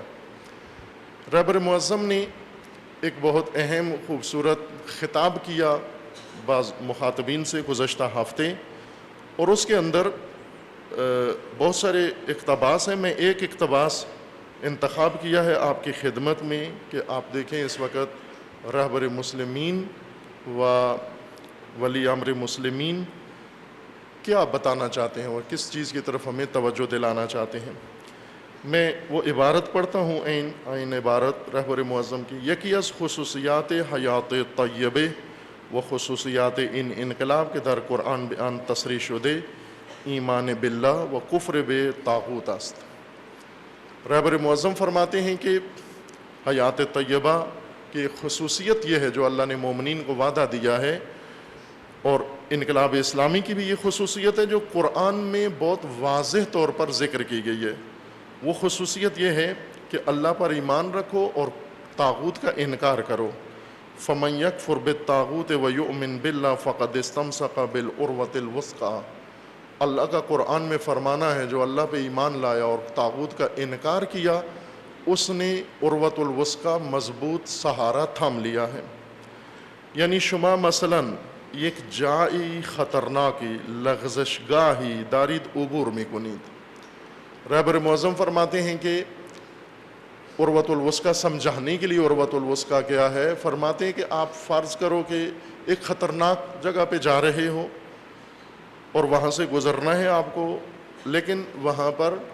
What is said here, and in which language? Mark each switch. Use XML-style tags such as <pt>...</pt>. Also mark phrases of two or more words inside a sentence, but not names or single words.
<ur>رہبر معظم نے ایک بہت اہم خوبصورت خطاب کیا بعض مخاطبین سے گزشتہ ہفتے، اور اس کے اندر بہت سارے اقتباس ہیں۔ میں ایک اقتباس انتخاب کیا ہے آپ کی خدمت میں کہ آپ دیکھیں اس وقت رہبر مسلمین و ولی امر مسلمین کیا بتانا چاہتے ہیں اور کس چیز کی طرف ہمیں توجہ دلانا چاہتے ہیں۔ میں وہ عبارت پڑھتا ہوں، عین عبارت رہبر معظم کی۔</ur> <fa>یکی از خصوصیات حیات طیبہ و خصوصیات ان انقلاب کے در قرآن بیان تصریح شدے ایمان باللہ و کفر بے طاغوت است۔</fa> <ur>رہبر معظم فرماتے ہیں کہ حیات طیبہ کی خصوصیت یہ ہے جو اللہ نے مومنین کو وعدہ دیا ہے، اور انقلاب اسلامی کی بھی یہ خصوصیت ہے جو قرآن میں بہت واضح طور پر ذکر کی گئی ہے۔ وہ خصوصیت یہ ہے کہ اللہ پر ایمان رکھو اور طاغوت کا انکار کرو۔</ur> <ar>فَمَن يَكْفُرْ بِالطَّاغُوتِ وَيُؤْمِن بِاللَّهِ فَقَدِ اسْتَمْسَكَ بِالْعُرْوَةِ الْوُثْقَىٰ۔</ar> <ur>اللہ کا قرآن میں فرمانا ہے جو اللہ پہ ایمان لایا اور طاغوت کا انکار کیا، اس نے عروۃ الوثقیٰ مضبوط سہارا تھام لیا ہے۔</ur> <fa>یعنی شما مثلاً یک جایی خطرناکی لغزشگاہی دارید عبور میکنید۔</fa> <ur>رہبر معظم فرماتے ہیں کہ عروۃ الوثقیٰ سمجھانے کے لیے عروۃ الوثقیٰ کیا ہے، فرماتے ہیں کہ آپ فرض کرو کہ ایک خطرناک جگہ پہ جا رہے ہو اور وہاں سے گزرنا ہے آپ کو، لیکن وہاں پر</ur>